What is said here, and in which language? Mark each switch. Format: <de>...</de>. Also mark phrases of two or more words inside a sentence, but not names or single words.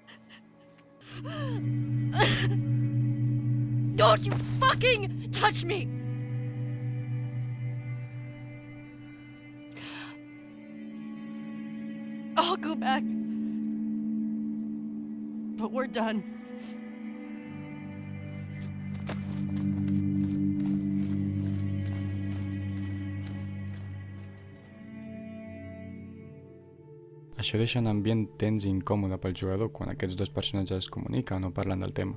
<en>Don't you fucking touch me! I'll go back. But we're done.</en> <ca>Això deixa un ambient tens i incòmode pel jugador quan aquests dos personatges es comuniquen o parlen del tema.</ca>